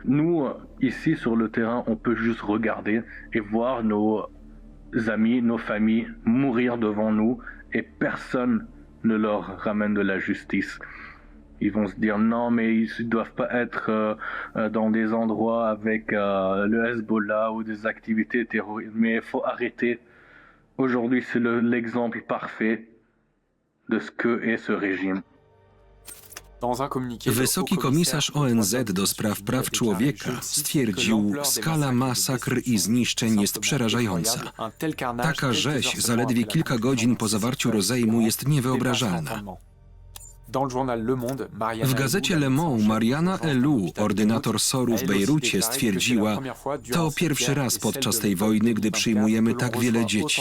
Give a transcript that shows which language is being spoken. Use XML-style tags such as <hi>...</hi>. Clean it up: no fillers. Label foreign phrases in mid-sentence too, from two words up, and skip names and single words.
<fr>Nous ici sur le terrain, on peut juste regarder et voir nos amis, nos familles mourir devant nous et personne ne leur ramène de la justice. Ils vont se dire non mais ils ne doivent pas être dans des endroits avec le Hezbollah ou des activités terroristes. Mais il faut arrêter. Aujourd'hui c'est l'exemple parfait de ce que est ce régime.</fr> <pl>Wysoki komisarz ONZ do spraw praw człowieka stwierdził, skala masakr i zniszczeń jest przerażająca. Taka rzeź zaledwie kilka godzin po zawarciu rozejmu jest niewyobrażalna. W gazecie Le Monde Mariana Elou, ordynator SOR-u w Bejrucie, stwierdziła, to pierwszy raz podczas tej wojny, gdy przyjmujemy tak wiele dzieci.</pl>